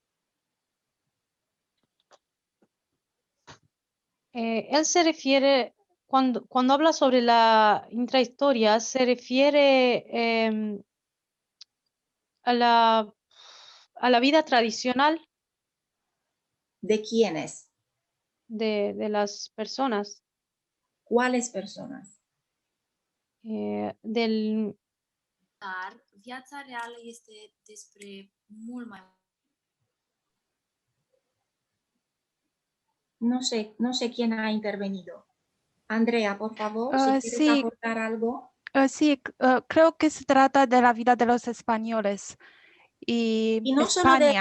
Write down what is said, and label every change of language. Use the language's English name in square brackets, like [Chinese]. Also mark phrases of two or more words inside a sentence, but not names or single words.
[Spanish] Él se refiere, cuando habla sobre la intrahistoria, se refiere a la vida tradicional ¿De quiénes? de las personas, ¿Cuáles personas? del [Romanian] Dar viața reală este despre mult mai [Spanish] No sé quién ha intervenido. Andrea, por favor, si quieres Sí, aportar algo. creo que se trata de la vida de los españoles y Y no solo España.